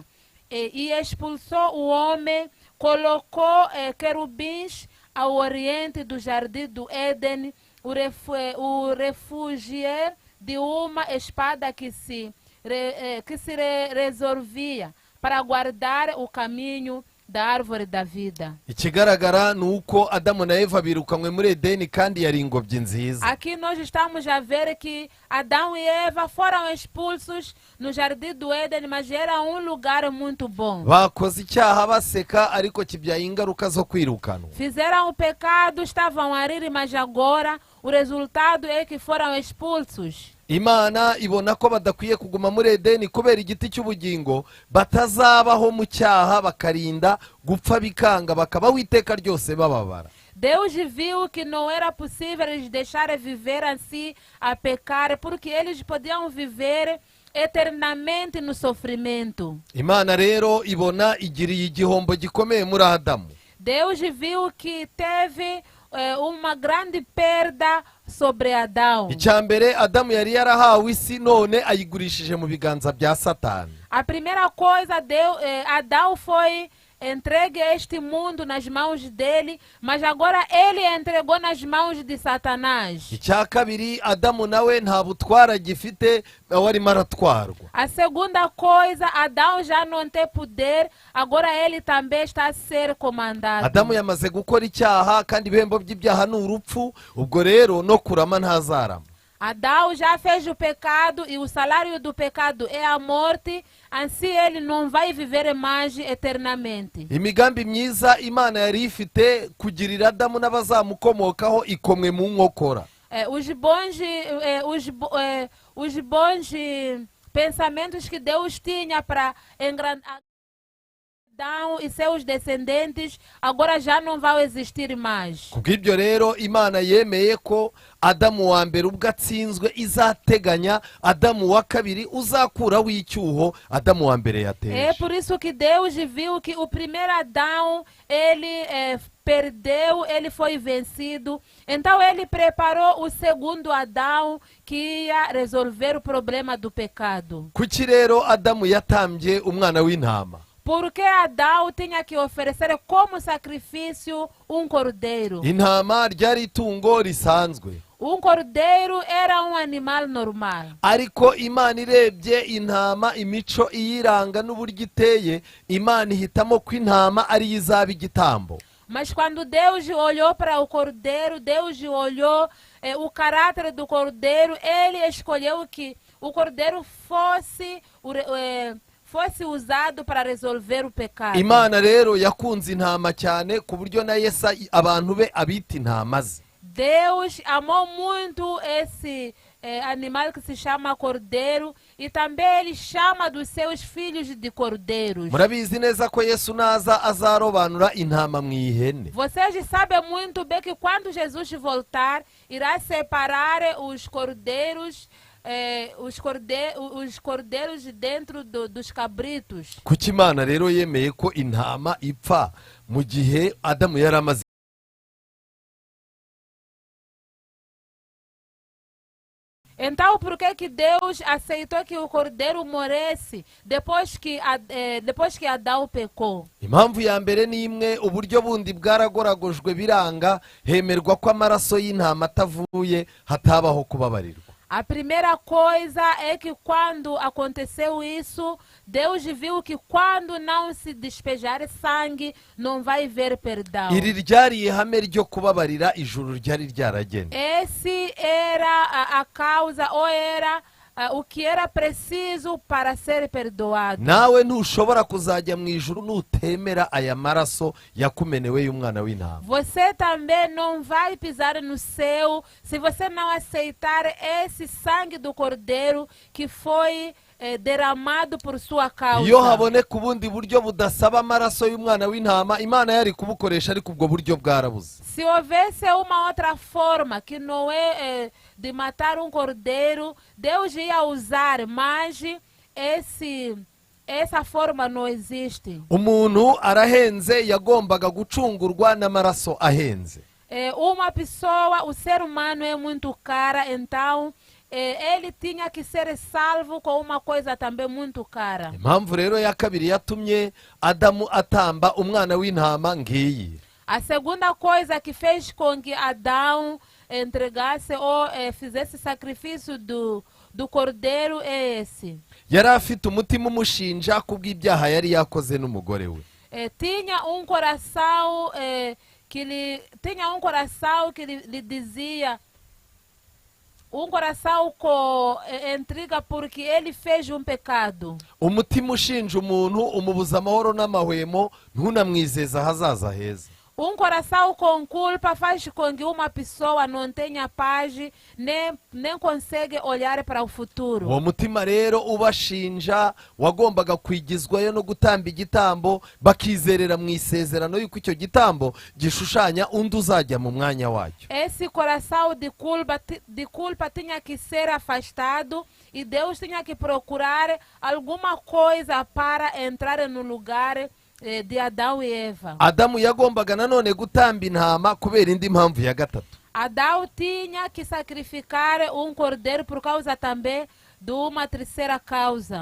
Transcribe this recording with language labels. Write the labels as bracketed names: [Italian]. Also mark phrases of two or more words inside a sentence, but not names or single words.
[Portuguese] E expulsou o homem, colocou querubins ao oriente do Jardim do Éden, o refugiar de uma espada que se resolvia para guardar o caminho da árvore da vida. [Kinyarwanda] ikigaragara ni uko adamu na eva birukanywe muri edeni kandi yari ingobyi nziza. [Portuguese] Aqui nós estamos a ver que Adão e Eva foram expulsos no jardim do Éden, mas era um lugar muito bom. [Kinyarwanda] bakoze icyaha baseka ariko kibyaye ingaruka zo kwirukanwa. [Portuguese] Fizeram o pecado, estavam a rir, mas agora o resultado é que foram expulsos. [Kinyarwanda] Imana ibona ko badakwiye kuguma muri edeni kubera igiti cy'ubugingo, batazabaho mu cyaha bakarinda gupfa bikanga bakabaho iteka ryose bababara. [Portuguese] Deus viu que não era possível eles deixarem viver assim a pecar, porque eles podiam viver eternamente no sofrimento. [Kinyarwanda] Imana rero ibona igiriye igihombo gikomeye muri Adamu. [Portuguese] Deus viu que teve uma grande perda sobre Adão. [Kinyarwanda] icya mbere, Adamu yari yarahawe isi none ayigurishije mu biganza bya Satani. [Portuguese] A primeira coisa, Adão foi entregue este mundo nas mãos dele, mas agora ele entregou nas mãos de Satanás. [Kinyarwanda] icya kabiri, Adamu nawe nta butwara agifite, nawe arimo aratwarwa. [Portuguese] A segunda coisa, Adão já não tem poder, agora ele também está a ser comandado. [Kinyarwanda] Adamu yamaze gukora icyaha kandi ibihembo by'ibyaha ni urupfu, ubwo rero no kurama ntazarama. [Portuguese] Adão já fez o pecado e o salário do pecado é a morte, assim ele não vai viver mais eternamente. [Kinyarwanda] imigambi myiza Imana yari ifite kugirira Adamu n'abazamukomokaho ikomwe mu nkokora. [Portuguese] Os bons pensamentos que Deus tinha para engrandar Adão e seus descendentes agora já não vão existir mais. [Kinyarwanda] kubw'ibyo rero Imana yemeye ko Adamu wa mbere ubwo atsinzwe izateganya Adamu wa kabiri uzakuraho icyuho Adamu wa mbere É yateje. [Portuguese] por isso que Deus viu que o primeiro Adão, ele perdeu, ele foi vencido. Então ele preparou o segundo Adão que ia resolver o problema do pecado. [Kinyarwanda] kuki rero Adamu yatambye umwana w'intama? [Portuguese] Porque Adão tinha que oferecer como sacrifício um cordeiro. [Kinyarwanda] intama ryari itungo risanzwe, [Portuguese] Um cordeiro era um animal normal. [Kinyarwanda] ariko Imana irebye intama imico iyiranga n'uburyo iteye, Imana ihitamo ko intama ariyo izaba igitambo. [Portuguese] Mas quando Deus olhou para o cordeiro, Deus olhou o caráter do cordeiro, ele escolheu que o cordeiro fosse usado para resolver o pecado. [Kinyarwanda] Imana rero yakunze intama cyane ku buryo na Yesu abantu be abita intama ze. [Portuguese] Deus amou muito esse animal que se chama cordeiro e também ele chama dos seus filhos de cordeiros. [Kinyarwanda] Murabizi neza ko Yesu naza azarobanura intama mu ihene. [Portuguese] Vocês sabem muito bem que quando Jesus voltar, irá separar os cordeiros dentro dos cabritos. [Kinyarwanda] Kuki Imana rero yemeye ko intama ipfa mu gihe Adamu yari amaze. [Portuguese] Então, por que Deus aceitou que o cordeiro morresse depois que Adão pecou? [Kinyarwanda] Impamvu ya mbere ni imwe, uburyo bundi bwaragoragojwe biranga, hemerwa ko amaraso y'intama atavuye hatabaho kubabarirwa. [Portuguese] A primeira coisa é que quando aconteceu isso, Deus viu que quando não se despejar sangue, não vai haver perdão. [Kinyarwanda] Iri ryari ihame ryo kubabarira ijuru ryari ryaragennye. [Portuguese] Esse era a causa, ou era o que era preciso para ser perdoado. [Kinyarwanda] Nawe ntushobora kuzajya mu ijuru nutemera aya maraso yakumenewe y'umwana w'intama. [Portuguese] Você também não vai pisar no céu se você não aceitar esse sangue do cordeiro que foi derramado por sua causa. [Kinyarwanda] Iyo haboneka ubundi buryo budasaba amaraso y'umwana w'intama, Imana yari kubukoresha ariko ubwo buryo bwarabuze. [Portuguese] Se houvesse uma outra forma que não é de matar um cordeiro, Deus ia usar, mas essa forma não existe. [Kinyarwanda] Umuntu arahenze yagombaga gucungurwa n'amaraso ahenze. [Portuguese] Uma pessoa, o ser humano é muito cara, então ele tinha que ser salvo com uma coisa também muito cara. [Kinyarwanda] Impamvu rero ya kabiri yatumye Adamu atamba umwana w'intama ngiyi. [Portuguese] A segunda coisa que fez com que Adão entregasse ou fizesse sacrifício do cordeiro é esse. [Kinyarwanda] Yari afite umutima umushinja kubw'ibyaha yari yakoze n'umugore we. [Portuguese] tinha um coração que lhe dizia, um coração com intriga porque ele fez um pecado. [Kinyarwanda] umutima ushinja umuntu umubuza amahoro n'amahwemo ntunamwizeza ahazaza heza. [Portuguese] Um coração com culpa faz com que uma pessoa não tenha paz, nem consegue olhar para o futuro. [Kinyarwanda] uwo mutima rero ubashinja wagombaga kwigizwayo no gutamba igitambo bakizerera mu isezerano yuko icyo gitambo gishushanya undi uzajya mu mwanya wacyo. [Portuguese] Esse coração de culpa tinha que ser afastado e Deus tinha que procurar alguma coisa para entrar no lugar de Adão e Eva. [Kinyarwanda] Adamu yagombaga nanone gutamba intama kubera indi mpamvu ya gatatu. [Portuguese] Adão tinha que sacrificar um cordeiro por causa também de uma terceira causa.